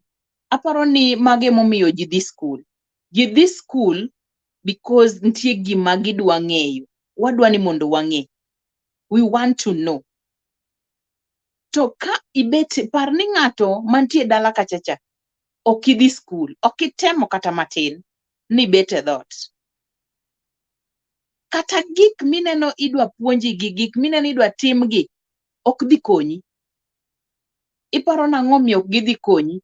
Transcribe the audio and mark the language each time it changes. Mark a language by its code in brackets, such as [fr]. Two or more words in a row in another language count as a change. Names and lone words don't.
[luo] Aparo ni mage momiyo ji dhi skul. Ji dhi skul because nitie gima gidwa ng'eyo. Wadwa ni mondo wang'e. [en] We want to know. [luo] To ka ibet par ni ng'ato mantie dala kachacha ok idhi skul, ok itemo kata matin, ni bet e dhot. Kata gik mineno idwa puonji gi gik mineno idwa tim gi ok dhi konyi. Iparo nang'o miyo ok gidhi konyi?